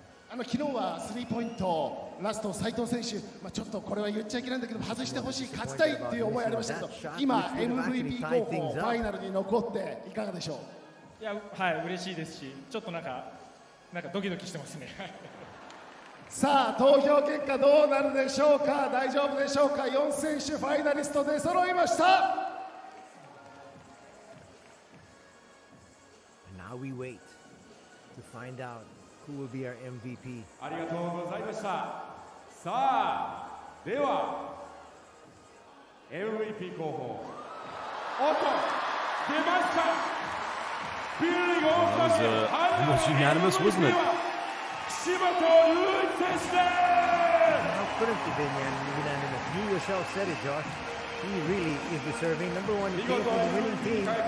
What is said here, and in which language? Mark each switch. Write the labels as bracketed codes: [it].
[ja] 昨日はスリーポイントラスト斉藤選手、ちょっとこれは言っちゃいけないんだけど外してほしい、勝ちたいっていう思いありましたけど、今 MVP 候補ファイナルに残っていかがでしょう。いや、はい、嬉しいですし、ちょっとなんかドキドキしてますね。さあ、投票結果どうなるでしょうか。大丈夫でしょうか。 4選手ファイナリストで揃いました。 [en] Now we wait to find out who will be our MVP. [ja] ありがとうございました。さあ、では MVP 候補、おっと出ました。 [en] B.League That was almost unanimous, wasn't it? [ja] 岸本隆一選手です。 [en] How couldn't it be unanimous? You yourself said it, Josh. He really is deserving. Number one, he came from the winning team.